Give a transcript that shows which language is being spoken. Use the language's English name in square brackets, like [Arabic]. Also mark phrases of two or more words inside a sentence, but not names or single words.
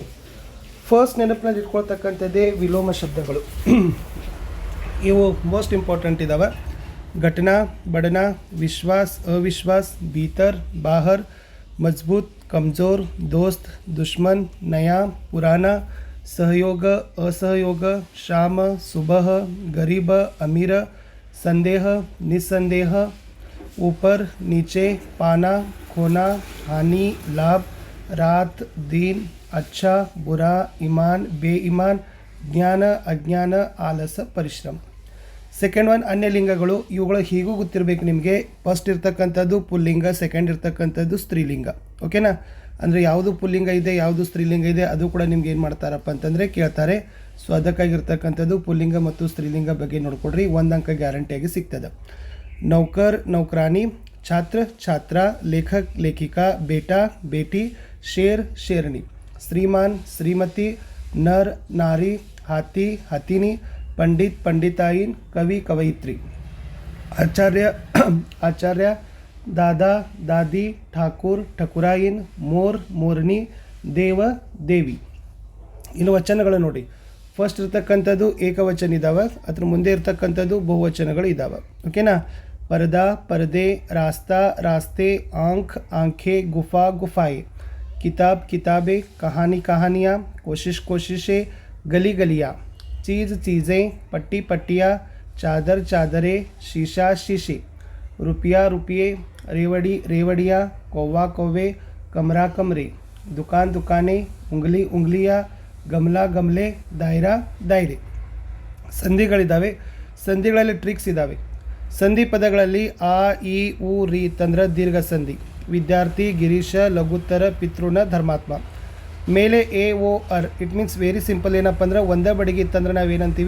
[Kannada] ಫಸ್ಟ್ ನೆನಪಿನಲ್ಲಿ ಇಟ್ಕೊಳ್ತಕ್ಕಂಥದ್ದೇ ವಿಲೋಮ ಶಬ್ದಗಳು. ಇವು ಮೋಸ್ಟ್ ಇಂಪಾರ್ಟೆಂಟ್ ಇದ್ದಾವೆ. [Hindi] घटना, बढ़ना, विश्वास, अविश्वास, भीतर, बाहर, मज़बूत, कमज़ोर, दोस्त, दुश्मन, नया, पुराना, सहयोग, असहयोग, शाम, सुबह, गरीब, अमीर, संदेह, निस्संदेह, ऊपर, नीचे, पाना, खोना, हानि, लाभ, रात, दिन, अच्छा, बुरा, ईमान, बेईमान, ज्ञान, अज्ञान, आलस, परिश्रम. [English] second one [Kannada] ಅನ್ಯಲಿಂಗಗಳು. ಇವುಗಳು ಹೀಗೂ ಗೊತ್ತಿರಬೇಕು ನಿಮಗೆ. ಫಸ್ಟ್ ಇರ್ತಕ್ಕಂಥದ್ದು ಪುಲ್ಲಿಂಗ, ಸೆಕೆಂಡ್ ಇರ್ತಕ್ಕಂಥದ್ದು ಸ್ತ್ರೀಲಿಂಗ. ಓಕೆನಾ? ಅಂದರೆ ಯಾವುದು ಪುಲ್ಲಿಂಗ ಇದೆ, ಯಾವುದು ಸ್ತ್ರೀಲಿಂಗ ಇದೆ, ಅದು ಕೂಡ ನಿಮ್ಗೆ ಏನು ಮಾಡ್ತಾರಪ್ಪ ಅಂತಂದರೆ ಕೇಳ್ತಾರೆ. ಸೊ ಅದಕ್ಕಾಗಿರ್ತಕ್ಕಂಥದ್ದು ಪುಲ್ಲಿಂಗ ಮತ್ತು ಸ್ತ್ರೀಲಿಂಗ ಬಗ್ಗೆ ನೋಡ್ಕೊಡ್ರಿ. 1 ಅಂಕ ಗ್ಯಾರಂಟಿಯಾಗಿ ಸಿಗ್ತದೆ. [Hindi] नौकर, नौकरानी, छात्र, छात्र, लेखक, लेखिका, बेटा, बेटी, शेर, शेरनी, श्रीमान, श्रीमती, नर, नारी, हाथी, हथिनी, पंडित, पंडिताइन, कवि, कवयित्री, आचार्य, आचार्य, दादा, दादी, ठाकुर, ठकुराइन, मोर, मोरनी, देव, देवी. [Kannada] ಇನ್ನು ವಚನಗಳು ನೋಡಿ. ಫಸ್ಟ್ ಇರ್ತಕ್ಕಂಥದ್ದು ಏಕವಚನ ಇದ್ದಾವೆ, ಅದ್ರ ಮುಂದೆ ಇರ್ತಕ್ಕಂಥದ್ದು ಬಹುವಚನಗಳು ಇದ್ದಾವೆ. [Hindi] ಓಕೆನಾ? परदा, परदे, रास्ता, रास्ते, आँख, आँखें, गुफा, गुफाएँ, किताब, किताबें, कहानी, कहानियाँ, कोशिश, कोशिशें, गली, गलियाँ, चीज़, चीज़ें, पट्टी, पट्टियाँ, चादर, चादरें, शीशा, शीशे, रुपया, रुपये, रेवड़ी, रेवड़ियाँ, कौवा, कौवे, कमरा, कमरे, दुकान, दुकानें, उंगली, उंगलियाँ, गमला, गमले, दायरा, दायरे. [Kannada] ಸಂಧಿಗಳಿದ್ದಾವೆ. ಸಂಧಿಗಳಲ್ಲಿ ಟ್ರಿಕ್ಸ್ ಇದ್ದಾವೆ. ಸಂಧಿ ಪದಗಳಲ್ಲಿ ಆ, ಇ, ಉ, ರಿ ತಂದ್ರೆ ದೀರ್ಘ ಸಂಧಿ. ವಿದ್ಯಾರ್ಥಿ, ಗಿರೀಶ, ಲಘುತ್ತರ, ಪಿತೃಣ, ಧರ್ಮಾತ್ಮ. ಮೇಲೆ ಎ, ಓ, ಅರ್. [English] it means very simple. [Kannada] ಏನಪ್ಪ ಅಂದ್ರೆ ಒಂದೇ ಬಡಿಗೆ ಇತ್ತಂದ್ರೆ ನಾವೇನಂತೀವಿ?